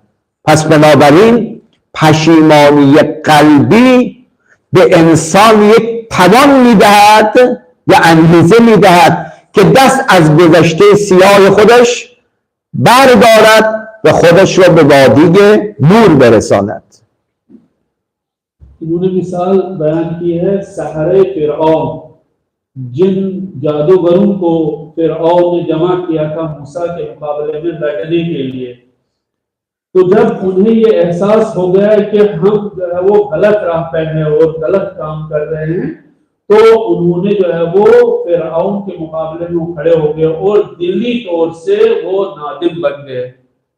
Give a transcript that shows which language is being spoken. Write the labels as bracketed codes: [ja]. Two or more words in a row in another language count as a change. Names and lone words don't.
[fa] پس بنابراین پشیمانی قلبی به انسان یک توان میدهد و انگیزه میدهد که دست از گذشته سیاه خودش بردارد و خودش را به وادی نور برساند. [ur] انہوں نے مثال بیان کی ہے سحرۂ فرعون، جن جادوگروں کو فرعون نے جمع کیا تھا موسیٰ کے مقابلے میں لڑنے کے لیے. تو جب انہیں یہ احساس ہو گیا کہ ہم جو ہے وہ غلط راہ پہ ہیں اور غلط کام کر رہے ہیں، تو انہوں نے جو ہے وہ فرعون کے مقابلے میں کھڑے ہو گئے اور دلی طور سے وہ نادم بن گئے.